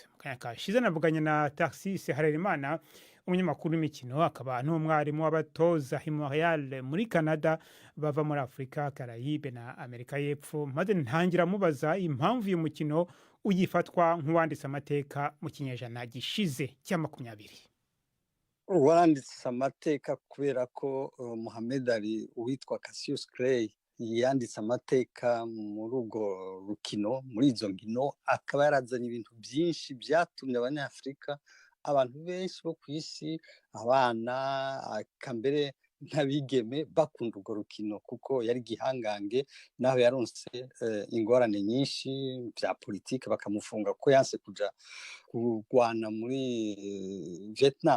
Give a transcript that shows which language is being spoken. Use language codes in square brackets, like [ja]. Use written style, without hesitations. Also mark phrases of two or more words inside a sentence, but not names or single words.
[rn] Mukanya kashize navuganye na Taxis Harerimana, umunyamakuru w'imikino akaba n'umwarimu w'abatoza i Montreal muri Canada, bava muri Afrika, Caraïbe na Amerika y'Epfo, maze ntangira mubaza impamvu uyu mukino uyifatwa nk'uwanditse amateka mu kinyejana gishize cya 20. Waranditse amateka kubera ko Mohamed Ali uwitwa Cassius Clay yanditse amateka muri urwo rukino, muri izo nkino, akaba yarazanye ibintu byinshi byatumye abanyafrika, abantu benshi bo ku isi, abana akambere nk'abigeme bakunda urwo rukino, kuko yari gihangange, naho yaronse ingorane nyinshi bya politike, bakamufunga ko yanse kuja kurwana muri Vietnam.